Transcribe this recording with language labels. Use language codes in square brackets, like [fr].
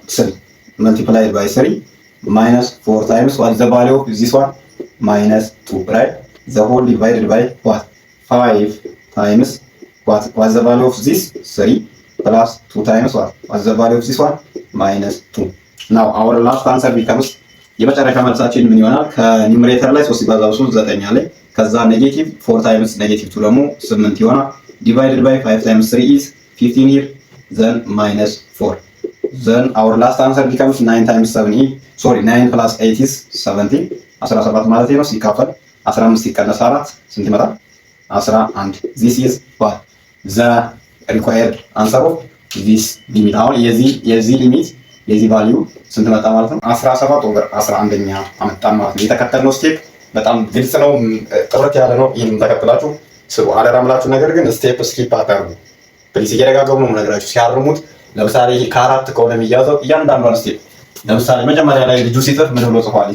[en] 3 multiplied by 3 minus 4 times what's the value of this one? Minus 2, right? The whole divided by what? 5 times what's the value of this? 3 plus 2 times what? What's the value of this one? Minus 2. Now our last answer becomes [am] የመጨረሻ መልሳችን ምን ይሆናል? ከኒውመሬተር ላይ 3 ሲባዛ 3 9 አለ። ከዛ ኔጌቲቭ 4 ታይምስ ኔጌቲቭ 2 ደግሞ 8 ይሆናል። [en] divided by 5 times 3 is 15 here, then minus 4. Then our last answer becomes 9 times 7 is, sorry, 9 plus 8 is 17. [am] 17 ማለት ነው ሲካፈል 15 ሲቀነስ 4 ስንት ይመጣል? 11. [en] This is what the required answer of this limit. [am] አሁን የዚህ ሊሚት የዚህ ቫልዩ ስንት መጣ ማለት ነው? 17 ኦቨር 11ኛ አመጣን ማለት ነው። የተከተልነው ስቴፕ በጣም ግልጽ ነው፣ ጥርት ያለ ነው። ይሄን ተከትላችሁ ስሩ። አደራ የምላችሁ ነገር ግን ስቴፕ ስኪፕ አታርጉ ፕሊዝ። እየደጋገሙ ነው ነገራችሁ ሲያርሙት። ለምሳሌ ይሄ ከአራት ከሆነ የሚያዘው እያንዳንዷን ስቴፕ ለምሳሌ መጀመሪያ ላይ ልጁ ሲጽፍ ምን ብሎ ጽፏል?